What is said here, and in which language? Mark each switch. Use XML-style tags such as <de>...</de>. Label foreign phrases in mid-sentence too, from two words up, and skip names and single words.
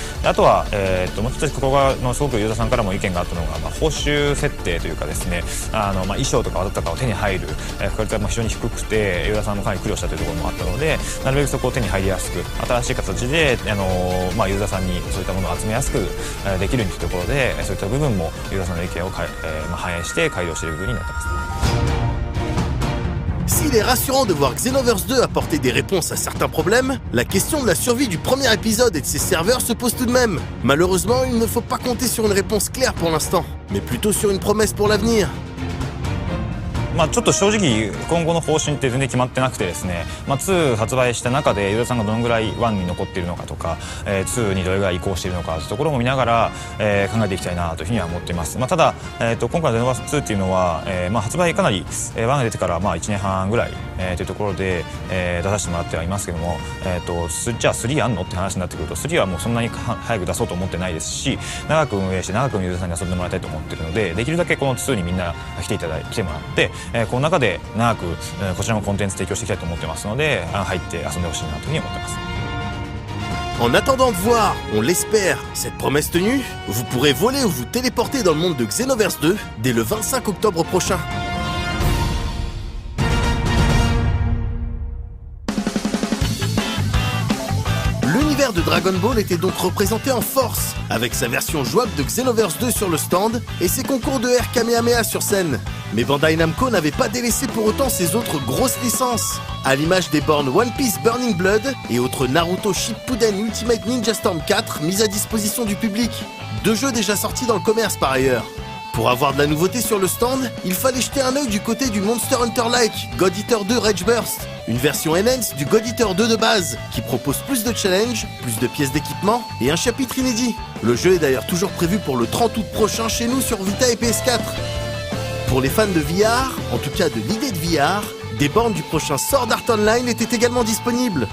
<ja>あとは、もう一つここがすごくユーザーさんからも意見があったのが、報酬設定というかですね衣装とか技とかを手に入る確率が非常に低くてユーザーさんもかなり苦労したというところもあったので、なるべくそこを手に入りやすく新しい形でユーザーさんにそういったものを集めやすくできるというところで、そういった部分もユーザーさんの意見を反映して改良している部分になってます。</ja> <fr>S'il est rassurant de voir Xenoverse 2 apporter des réponses à certains problèmes, la question de la survie du premier épisode et de ses serveurs se pose tout de même. Malheureusement, il ne faut pas compter sur une réponse claire pour l'instant, mais plutôt sur une promesse pour l'avenir.</fr> <ja>ちょっと正直今後の方針って全然決まってなくてですね、2発売した中でユーザーさんがどのぐらい1に残っているのかとか、2にどれぐらい移行しているのかというところも見ながら、考えていきたいなというふうには思っています。ただ、今回の Xenoverse 2っていうのは、発売かなり1が出てから1年半ぐらい、というところで、出させてもらってはいますけども、じゃあ3やんのって話になってくると3はもうそんなに早く出そうと思ってないですし、長く運営して長くユーザーさんに遊んでもらいたいと思っているので、できるだけこの2にみんな来てもらって、この中で長くこちらもコンテンツ提供していきたいと思ってますので、入って遊んでほしいなというふうに思ってます。</ja> <fr>En attendant de voir, on l'espère, cette promesse tenue, vous pourrez voler ou vous téléporter dans le monde de Xenoverse 2 dès le 25 octobre prochain. L'univers de Dragon Ball était donc représenté en force, avec sa version jouable de Xenoverse 2 sur le stand et ses concours de Air Kamehameha sur scène. Mais Bandai Namco n'avait pas délaissé pour autant ses autres grosses licences, à l'image des bornes One Piece Burning Blood et autres Naruto Shippuden Ultimate Ninja Storm 4 mis à disposition du public. 2 jeux déjà sortis dans le commerce par ailleurs. Pour avoir de la nouveauté sur le stand, il fallait jeter un œil du côté du Monster Hunter-like God Eater 2 Rage Burst, une version enhanced du God Eater 2 de base, qui propose plus de challenges, plus de pièces d'équipement et un chapitre inédit. Le jeu est d'ailleurs toujours prévu pour le 30 août prochain chez nous sur Vita et PS4. Pour les fans de VR, en tout cas de l'idée de VR, des bornes du prochain Sword Art Online étaient également disponibles.</fr>